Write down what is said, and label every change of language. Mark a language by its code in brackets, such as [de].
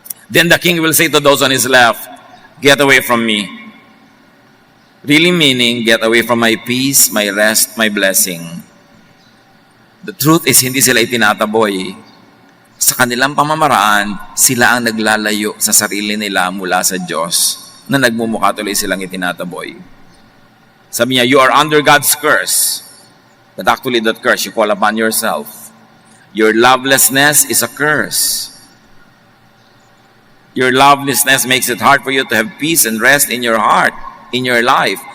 [en] Then the king will say to those on his left, "Get away from me." Really meaning, get away from my peace, my rest, my blessing. The truth is, [tl] hindi sila itinataboy. Sa kanilang pamamaraan, sila ang naglalayo sa sarili nila mula sa Diyos na nagmumukha tuloy silang itinataboy. Sabi niya, [en] you are under God's curse. But actually that curse you call upon yourself. Your lovelessness is a curse. Your lovelessness makes it hard for you to have peace and rest in your heart, in your life.